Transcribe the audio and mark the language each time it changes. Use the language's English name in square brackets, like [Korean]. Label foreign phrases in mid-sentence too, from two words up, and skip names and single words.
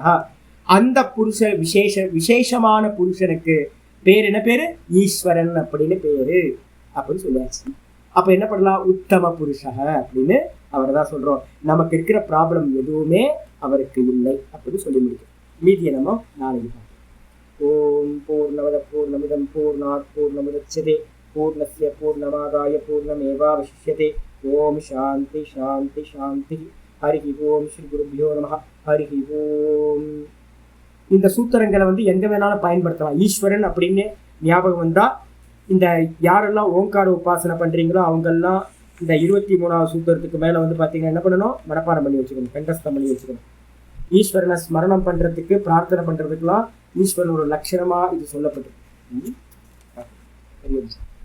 [Tamil] அந்த புருஷ விசேஷமான புருஷனுக்கு பேர் என்ன பேரு? ஈஸ்வரன் அப்படின்னு பேரு அப்படின்னு சொல்லியாச்சு. அப்ப என்ன பண்ணலாம்? [Sanskrit] உத்தம புருஷக [Tamil] அப்படின்னு அவரை தான் சொல்றோம். நமக்கு இருக்கிற ப்ராப்ளம் எதுவுமே அவருக்கு இல்லை அப்படின்னு சொல்லி முடிக்கும். மீதியை நம்ம நாளைக்கு பார்ப்போம். [Sanskrit] ॐ पूर्णमदः पूर्णमिदं पूर्णात् पूर्णमुदच्यते पूर्णस्य पूर्णमादाय पूर्णमेवावशिष्यते. ॐ शान्ति शान्ति शान्ति। हरि ॐ श्री गुरुभ्यो नमः. हरि ॐ. [Tamil] இந்த சூத்திரங்களை எங்க வேணாலும் பயன்படுத்தலாம். ஈஸ்வரன் அப்படின்னு ஞாபகம் வந்தா, இந்த யாரெல்லாம் ஓங்கார உபாசனை பண்றீங்களோ அவங்கெல்லாம் இந்த 23வது சூத்திரத்துக்கு மேல பாத்தீங்கன்னா என்ன பண்ணணும்? மனப்பாடம் பண்ணி வச்சுக்கணும், கண்டஸ்தம் பண்ணி வச்சுக்கணும். ஈஸ்வரனை ஸ்மரணம் பண்றதுக்கு, பிரார்த்தனை பண்றதுக்கெல்லாம் ஈஸ்வரன் ஒரு லட்சணமா இது சொல்லப்பட்டிருக்கு.